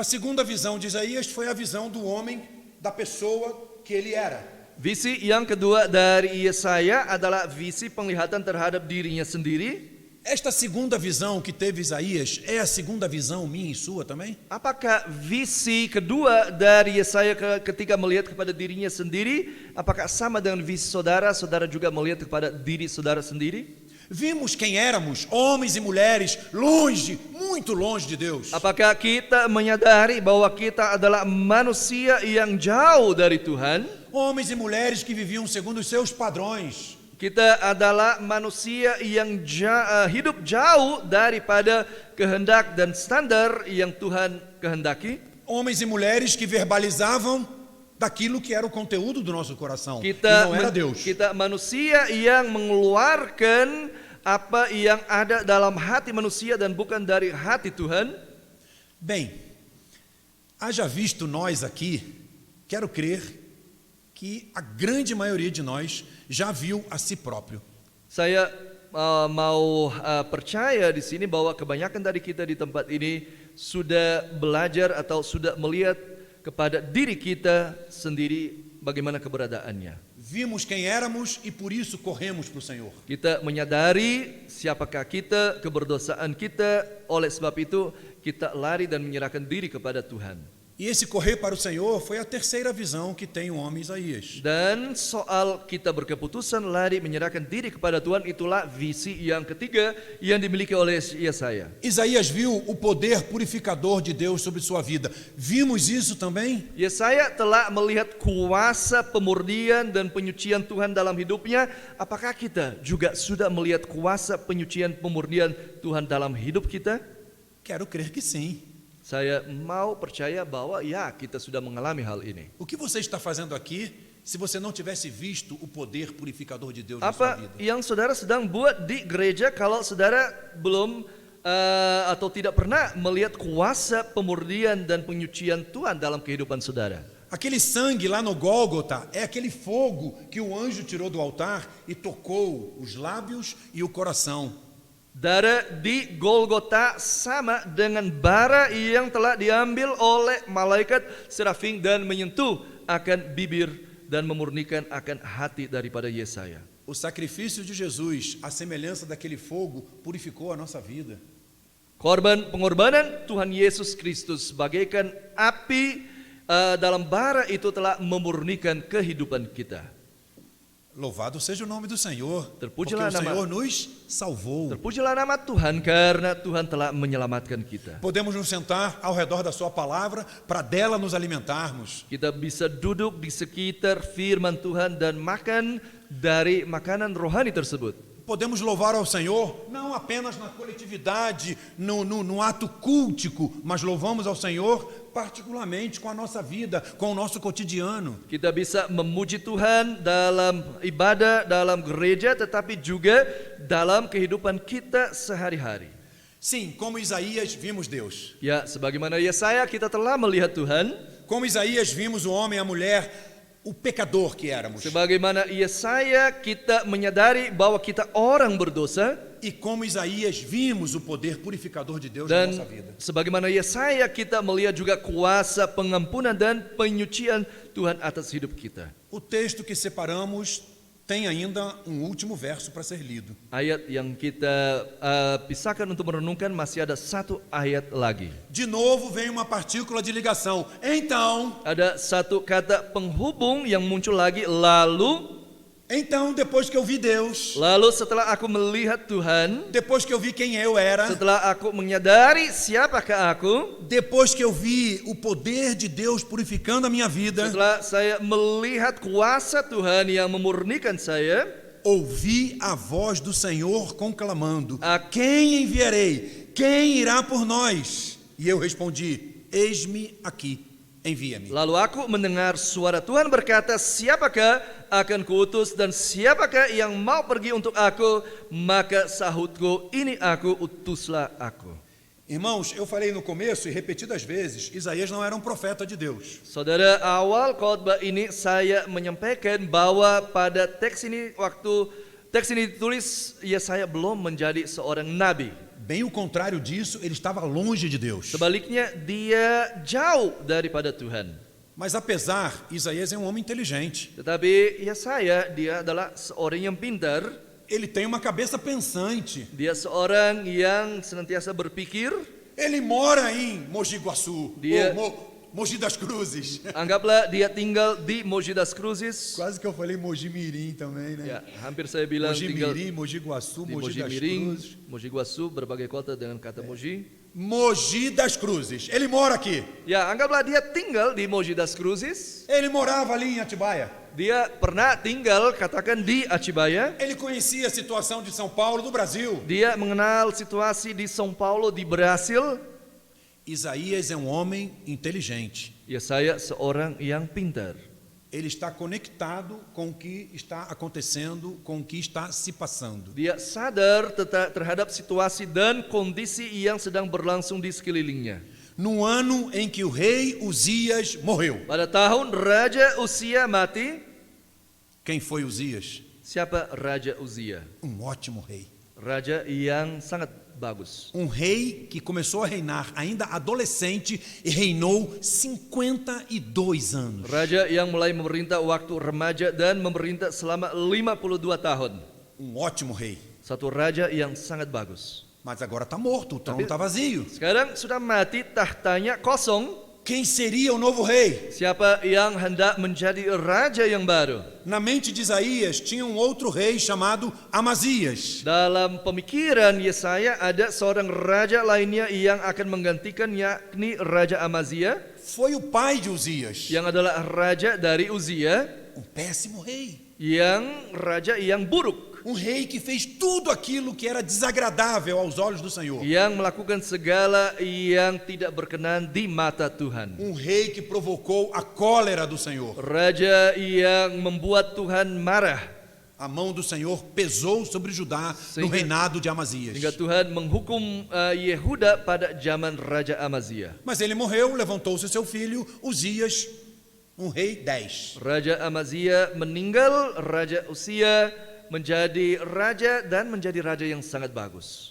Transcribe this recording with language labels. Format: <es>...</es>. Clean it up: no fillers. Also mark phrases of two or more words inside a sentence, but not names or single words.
<pt>A segunda visão de Isaías foi a visão do homem, da pessoa que ele era.</pt> <id>Visi yang kedua dari Yesaya adalah visi penglihatan terhadap dirinya sendiri.</id> <pt>Esta segunda visão que teve Isaías é a segunda visão minha e sua também?</pt> <id>Apakah visi kedua dari Yesaya ketika melihat kepada dirinya sendiri, apakah sama dengan visi saudara? Saudara juga melihat kepada diri saudara sendiri?</id> <pt>Vimos quem éramos, homens e mulheres, longe, muito longe de Deus.</pt> <id>Apakah kita menyadari bahwa kita adalah manusia yang jauh dari Tuhan?</id> <pt>Homens e mulheres que viviam segundo os seus padrões.</pt> <id>Kita adalah manusia yang hidup jauh daripada kehendak dan standar yang Tuhan kehendaki.</id> <pt>Homens e mulheres que verbalizavam daquilo que era o conteúdo do nosso coração. E</pt> <id>Kita</id> <pt>não era Deus.</pt> <id>kita manusia yang mengeluarkan apa yang ada dalam hati manusia dan bukan dari hati Tuhan.</id> <pt>Bem, haja visto nós aqui, quero crer que a grande maioria de nós já viu a si próprio.</pt> <id>Saya mau percaya di sini bahwa kebanyakan dari kita di tempat ini sudah belajar atau sudah melihat kepada diri kita sendiri bagaimana keberadaannya.</id> <pt>Vimos quem éramos e por isso corremos para o Senhor.</pt> <id>Kita menyadari siapakah kita, keberdosaan kita, oleh sebab itu kita lari dan menyerahkan diri kepada Tuhan.</id> <pt>E esse correr para o Senhor foi a terceira visão que tem o homem Isaías.</pt> <id>Dan soal kita berkeputusan lari menyerahkan diri kepada Tuhan, itulah visi yang ketiga yang dimiliki oleh Yesaya.</id> <pt>Isaías viu o poder purificador de Deus sobre sua vida. Vimos isso também?</pt> <id>Yesaya telah melihat kuasa pemurnian dan penyucian Tuhan dalam hidupnya. Apakah kita juga sudah melihat kuasa penyucian pemurnian Tuhan dalam hidup kita?</id> <pt>Quero crer que sim.</pt> <id>Saya mau percaya bahwa ya kita sudah mengalami hal ini.</id> <pt>O que você está fazendo aqui se você não tivesse visto o poder purificador de Deus na sua</pt> <id>Apa</id> <pt>vida?</pt> <id>yang saudara sedang buat di gereja kalau saudara belum atau tidak pernah melihat kuasa pemurnian dan penyucian Tuhan dalam kehidupan saudara?</id> <pt>Aquele sangue lá no Gólgota é aquele fogo que o anjo tirou do altar e tocou os lábios e o coração.</pt> <id>Darah di Golgota sama dengan bara yang telah diambil oleh malaikat serafim dan menyentuh akan bibir dan memurnikan akan hati daripada Yesaya.</id> <pt>O sacrifício de Jesus, a semelhança daquele fogo, purificou a nossa vida.</pt> <id>Pengorbanan Tuhan Yesus Kristus bagaikan api dalam bara itu telah memurnikan kehidupan kita.</id> <pt>Louvado seja o nome do Senhor, porque</pt> <id>Terpujilah</id> <pt>o</pt> <id>nama-</id> <pt>Senhor nos salvou.</pt> <id>Terpujilah nama Tuhan karena Tuhan telah menyelamatkan kita.</id> <pt>Podemos nos sentar ao redor da sua palavra para dela nos alimentarmos.</pt> <id>Kita bisa duduk di sekitar firman Tuhan dan makan dari makanan rohani tersebut.</id> <pt>Podemos louvar ao Senhor não apenas na coletividade, no ato cultico, mas louvamos ao Senhor particularmente com a nossa vida, com o nosso cotidiano.</pt> <id>Kita bisa memuji Tuhan dalam ibadah, dalam gereja, tetapi juga dalam kehidupan kita sehari-hari.</id> <pt>Sim, como Isaías vimos Deus.</pt> <id>Ya, sebagaimana Yesaya kita telah melihat Tuhan.</id> <pt>Como Isaías vimos o homem e a mulher, o pecador que éramos.</pt> <id>Sebagaimana Yesaya kita menyadari bahwa kita orang berdosa.</id> <pt>E como Isaías vimos o poder purificador de Deus na</pt> <id>Dan</id> <pt>nossa vida.</pt> <id>sebagaimana Yesaya kita melihat juga kuasa pengampunan dan penyucian Tuhan atas hidup kita.</id> <pt>O texto que separamos tem ainda um último verso para ser lido.</pt> <id>Ayat yang kita pisahkan untuk merenungkan masih ada satu ayat lagi.</id> <pt>De novo vem uma partícula de ligação. Então,</pt> <id>Ada satu kata penghubung yang muncul lagi, lalu</id> <pt>depois que eu vi Deus,</pt> <id>setelah aku melihat Tuhan,</id> <pt>depois que eu vi quem eu era,</pt> <id>setelah aku menyadari siapakah aku,</id> <pt>depois que eu vi o poder de Deus purificando a minha vida,</pt> <id>setelah saya melihat kuasa Tuhan yang memurnikan saya,</id> <pt>ouvi a voz do Senhor conclamando: A quem enviarei? Quem irá por nós? E eu respondi: eis-me aqui, envia-me.</pt> <id>lalu aku mendengar suara Tuhan berkata, siapakah akan kuutus dan siapakah yang mau pergi untuk aku? Maka sahutku, ini aku, utuslah aku.</id> <pt>Irmãos, eu falei no começo e repetidas vezes, Isaías não era um profeta de Deus.</pt> <id>Saudara, awal khotbah ini saya menyampaikan bahwa pada teks ini, waktu teks ini ditulis, Yesaya belum menjadi seorang nabi.</id> <pt>Bem o contrário disso, ele estava longe de Deus.</pt> <id>Sebaliknya, dia jauh daripada Tuhan.</id> <pt>Mas apesar, Isaías é um homem inteligente.</pt> <id>Tetapi Yesaya, dia adalah seorang yang pintar.</id> <pt>Ele tem uma cabeça pensante.</pt> <id>Dia seorang yang senantiasa berpikir.</id> <pt>Ele mora em Mogi Guaçu.</pt> <id>Dia-</id> <pt>Mogi das Cruzes.</pt> <id>Anggaplah dia tinggal di Mogi das Cruzes.</id> <pt>Quase que eu falei Mogi Mirim também, né?</pt> <id>Ya, hampir saya bilang</id> <pt>Mogi</pt> <id>tinggal</id> <pt>Mirim, Mogi Guaçu,</pt> <id>di Mogi</id> <pt>Mogi</pt> <id>das</id> <pt>Miring,</pt> <id>Cruzes.</id> <pt>Mogi Guaçu,</pt> <id>berbagai kota dengan kata Mogi.</id> <pt>Mogi das Cruzes. Ele mora aqui.</pt> <id>Ya, anggaplah dia tinggal di Mogi das Cruzes.</id> <pt>Ele morava ali em Atibaia.</pt> <id>Dia pernah tinggal, katakan di Acibaya.</id> <pt>Ele conhecia a situação de São Paulo, do Brasil.</pt> <id>Dia mengenal situasi di São Paulo, di Brasil.</id> <pt>Isaías é um homem inteligente.</pt> <id>Ya, saya seorang yang pintar.</id> <pt>Ele está conectado com o que está acontecendo, com o que está se passando.</pt> <id>Dia sadar terhadap situasi dan kondisi yang sedang berlangsung di sekelilingnya.</id> <pt>No ano em que o rei Uzias morreu.</pt> <id>Pada tahun Raja Uzia mati,</id> <pt>Quem foi Uzias?</pt> <id>siapa Raja Uzia?</id> <pt>Um ótimo rei.</pt> <id>Raja yang sangat bagus.</id> <pt>Um rei que começou a reinar ainda adolescente e reinou 52 anos.</pt> <id>Raja yang mulai memerintah waktu remaja dan memerintah selama 52 tahun.</id> <pt>Um ótimo rei.</pt> <id>Satu raja yang sangat bagus.</id> <pt>Mas agora está morto, o trono está vazio.</pt> <id>Sekarang sudah mati, tahtanya kosong.</id> <pt>Quem seria o novo rei?</pt> <id>Siapa yang hendak menjadi raja yang baru?</id> <pt>Na mente de Isaías tinha um outro rei chamado Amazias.</pt> <id>Dalam pemikiran Yesaya ada seorang raja lainnya yang akan menggantikan, yakni Raja Amazia,</id> <pt>Foi o pai de Uzias.</pt> <id>yang adalah raja dari Uzia,</id> <pt>Um péssimo rei.</pt> <id>yang raja yang buruk,</id> <pt>Um rei que fez tudo aquilo que era desagradável aos olhos do Senhor.</pt> <id>yang melakukan segala yang tidak berkenan di mata Tuhan.</id> <pt>Um rei que provocou a cólera do Senhor.</pt> <id>Raja yang membuat Tuhan marah,</id> <pt>A mão do Senhor pesou sobre Judá no</pt> <id>Sehingga-</id> <pt>reinado de Amazias.</pt> <id>sehingga Tuhan menghukum Yehuda pada zaman Raja Amazia.</id> <pt>Mas ele morreu, levantou-se seu filho, Uzias, um rei 10.</pt> <id>Raja Amazia meninggal, Raja Uzia menjadi raja dan menjadi raja yang sangat bagus.</id>